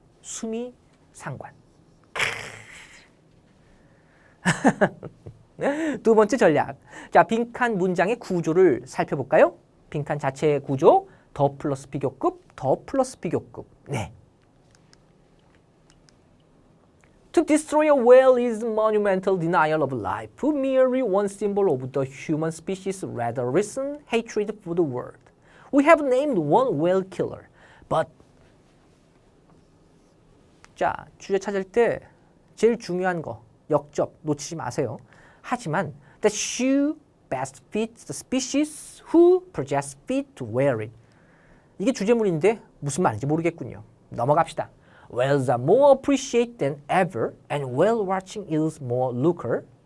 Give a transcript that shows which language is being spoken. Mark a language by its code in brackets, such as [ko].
[ko] 수미상관. 두 번째 전략. 자, 빈칸 문장의 구조를 살펴볼까요? 빈칸 자체의 구조. 더 플러스 비교급, 더 플러스 비교급. 네. [en] To destroy a whale is monumental denial of life, merely one symbol of the human species' rather recent hatred for the world. We have named one whale killer, but [ko] 자, 주제 찾을 때 제일 중요한 거, 역접 놓치지 마세요. 하지만 [en] the shoe best fits the species who possess feet to wear it. [ko] 이게 주제문인데 무슨 말인지 모르겠군요. 넘어갑시다. [en] Whales are more appreciated than ever, and whale watching is more lucre.